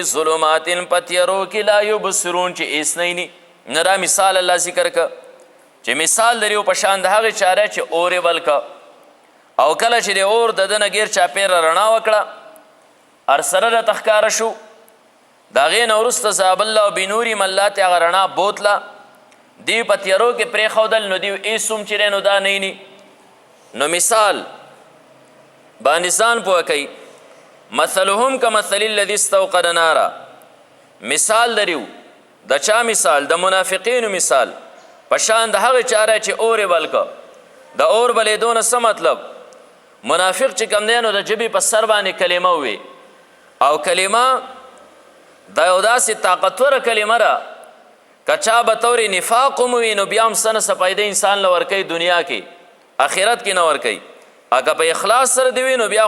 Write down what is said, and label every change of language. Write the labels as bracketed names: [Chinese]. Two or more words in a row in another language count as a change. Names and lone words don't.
[Pashto] ظلماتن په تیرو کې [Arabic] لا یبصرون [Pashto] چې هیڅ نه ویني نه دا مثال الله ذکر که چې مثال لري په شان د هغې چاره چې اور یې بل که او کله چې د اور د ده نه ګیر چاپېره رڼا وکړه هر سره راته ښکاره شو د هغې نه وروسته [Arabic] ذهب الله بنورهم [Pashto] الله ته هغه رڼا بوتله دیو په تیرو کې پرېښودل نو دیو هېڅ هم چې دی نو دا نه ویني نو مثال باندې ځان پوه کوي [Arabic] مثلهم کمثل الذي استوقد نارا [Pashto] مثال دریو د چا مثال د منافقینو مثال په شان د هغې چاره چې اور یې بل که د اور بلیدو نه څه مطلب منافق چې کوم دی نو د ژبې په سر باندې کلمه ووي او کلمه دا یو داسې طاقتوره کلمه ده که چا به طور نفاق هم وي نو بیا هم څه نه څه فایده انسان له ورکوي دنیا کې آخرت کې نه ورکوي اگه په اخلاص سره دی وي نو بیا